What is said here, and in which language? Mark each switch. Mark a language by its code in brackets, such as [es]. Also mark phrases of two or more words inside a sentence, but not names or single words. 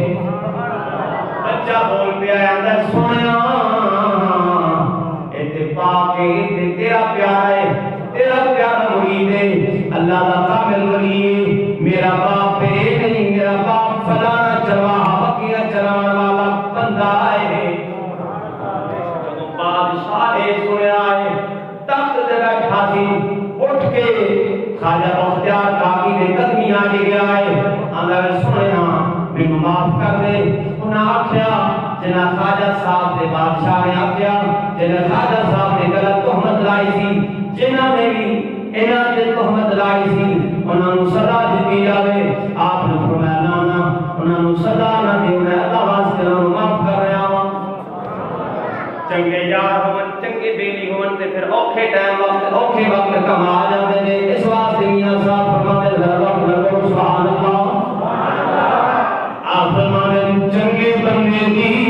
[pa] بچہ بول پہ آیا اندر سنیا تیرا پیارا ہے، تیرا پیارا مرید ہے، اللہ کا کامل ولی ہے، میرا باپ ہے نہیں، میرا باپ فلانا چرواہا بکریاں چرانے والا بندہ ہے۔ جب بادشاہ نے سنیا ہے تخت دے بیٹھا سی، اٹھ کے خواجہ بختیار کاکی نے قدمی آگے گیا ہے، اندر سنیا مینوں معاف کر دے۔ انہاں آکھیا جنہ خواجہ صاحب دے بادشاہ نے آکھیا جنہ خواجہ صاحب نے غلط تہمت لائی سی، جنہ نے بھی انہاں تے تہمت لائی سی انہاں نوں سزا دتی جاوے۔ آپ نے فرمایا نا انہاں نوں سزا نہ دیو، میں اللہ واسطے انہاں نوں معاف کر رہا ہاں۔ چنگے یار ہون، چنگے بیلی ہون تے پھر اوکھے ٹائم وقت اوکھے وقت کم آ جاندے نے۔ [ur] اس واسطے میاں صاحب فرماتے ہیں [ar] سبحان اللہ۔ [ur] آپ فرماتے ہیں [pa] چنگے بندے دی